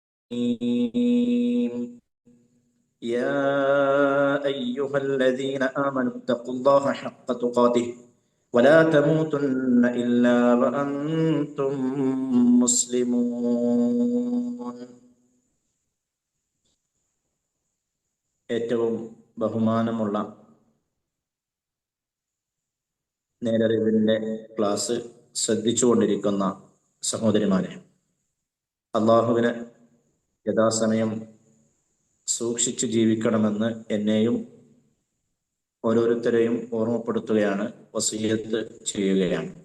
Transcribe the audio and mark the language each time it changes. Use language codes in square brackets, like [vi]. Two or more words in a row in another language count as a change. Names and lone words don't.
[ar] يا أيها الذين آمنوا اتقوا الله حق تقاته ولا تموتن إلا وأنتم مسلمون. [ml] ഏറ്റവും ബഹുമാനമുള്ള നേരറിവിൻ്റെ ക്ലാസ് ശ്രദ്ധിച്ചുകൊണ്ടിരിക്കുന്ന സഹോദരിമാരെ, അള്ളാഹുവിനെ യഥാസമയം സൂക്ഷിച്ചു ജീവിക്കണമെന്ന് എന്നെയും ഓരോരുത്തരെയും ഓർമ്മപ്പെടുത്തുകയാണ്, വസിയ്യത്ത് ചെയ്യുകയാണ്.